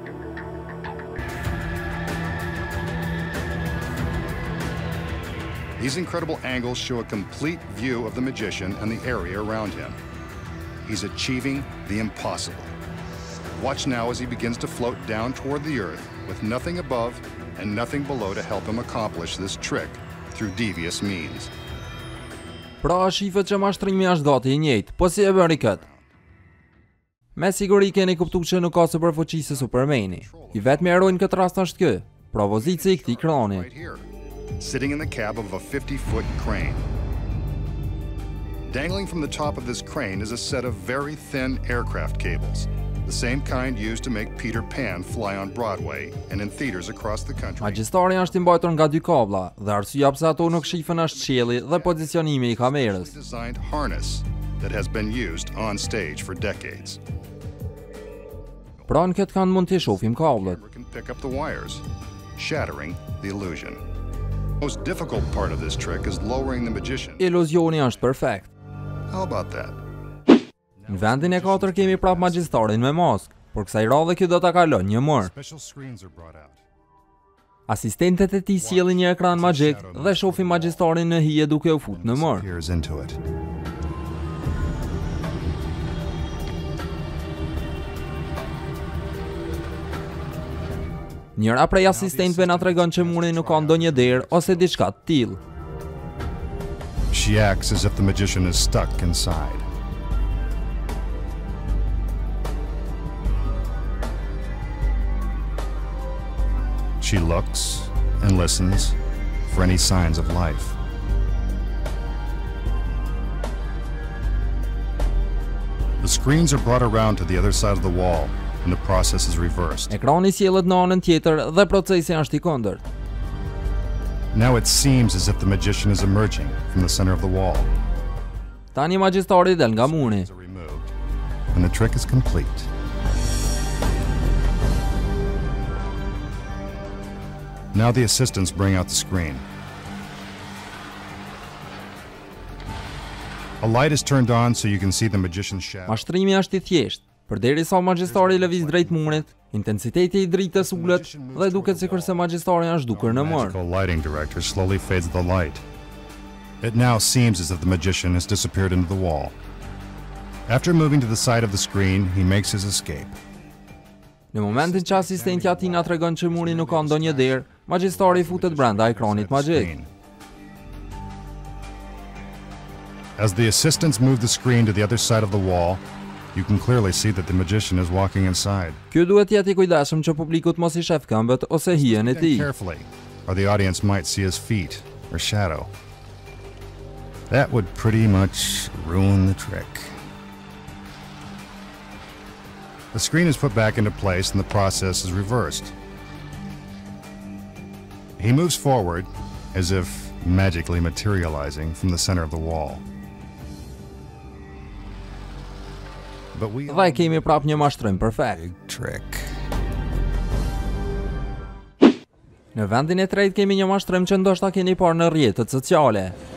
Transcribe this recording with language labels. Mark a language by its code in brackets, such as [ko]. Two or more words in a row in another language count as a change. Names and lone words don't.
[en] These incredible angles show a complete view of the magician and the area around him. He's achieving the impossible. Watch now as he begins to float down toward the earth with nothing above and nothing below to help him accomplish this trick through devious means. [sq] Pra shifët që mashtrimi është gati i njëjtë, po si e bëri këtë? Me siguri keni kuptuar që nuk ka superfuqi se Supermani. I vetmi eroj në këtë rast është ky, propozici i këtij krani. [en] Sitting in the cab of a 50-foot crane. Dangling from the top of this crane is a set of very thin aircraft cables, the same kind used to make Peter Pan fly on Broadway and in theaters across the country. [sq] Magjistari është i mbajtur nga dy kabla, dhe arsyeja pse ato nuk shifen është qielli dhe pozicionimi i kamerës. [en] Designed harness that has been used on stage for decades. [sq] Pra në këtë kanë mund të shohim kablët. [en] Can pick up the wires, shattering the illusion. The most difficult part of this trick is lowering the magician. [sq] Iluzioni është perfekt. [en] How about that? [sq] Në vendin e 4 kemi prap magjistarin me maskë, por kësaj radhe kjo do ta kalon një mor. Asistentët e tij sjellin një ekran magjik dhe shohin magjistarin në hije duke u futur në mor. Njëra prej asistentëve na tregon që muri nuk ka ndonjë derë ose diçka të tillë. [en] She acts as if the magician is stuck inside. She looks and listens for any signs of life. The screens are brought around to the other side of the wall and the process is reversed. [sq] Ekrani sjellet në anën tjetër dhe procesi është i kundërt. [en] Now it seems as if the magician is emerging from the center of the wall. [sq] Tani magjistari del nga muri. [en] And the trick is complete. Now the assistants bring out the screen. A light is turned on so you can see the magician's shadow. [sq] Mashtrimi është i thjeshtë. Përderisa magjistari lëviz drejt murit, intensiteti i dritës ullet dhe duket sikur se magjistari është dukur në mor. [en] The lighting director slowly fades the light. It now seems as if the magician has disappeared into the wall. After moving to the side of the screen, he makes his escape. [sq] Në momentin që asistentja tij na tregon që muri nuk ka ndonjë derë, magjistari futet brenda ekranit magjik. [en] As the assistants move the screen to the other side of the wall, you can clearly see that the magician is walking inside. [sq] Ky duhet të jetë i kujdesshëm që publiku të mos i shef këmbët ose hijen e tij. [en] Carefully, or the audience might see his feet or shadow. That would pretty much ruin the trick. The screen is put back into place and the process is reversed. He moves forward as if magically materializing from the center of the wall. [sq] Dhe kemi prap një mashtrim perfekt. Në vendin e tretë kemi një mashtrim që ndoshta keni parë në rrjetet sociale.